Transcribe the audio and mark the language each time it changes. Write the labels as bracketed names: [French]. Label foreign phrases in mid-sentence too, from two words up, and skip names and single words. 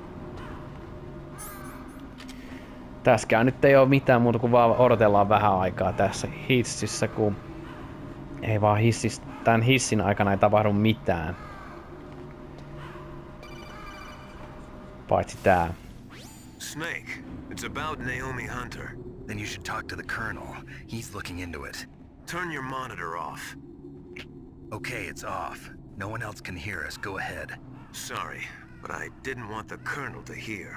[Finnish] Tässäkään nyt ei oo mitään muuta kuin vaan odotellaan vähän aikaa tässä hississä, kun ei vaan tän hissin aikana ei tapahdu mitään. Paitsi tää. [English] Snake, it's about Naomi Hunter. Then you should talk to the Colonel. He's looking into it. Turn your monitor off. Okay, it's off. No one else can hear us. Go ahead. Sorry, but I didn't want the Colonel to hear.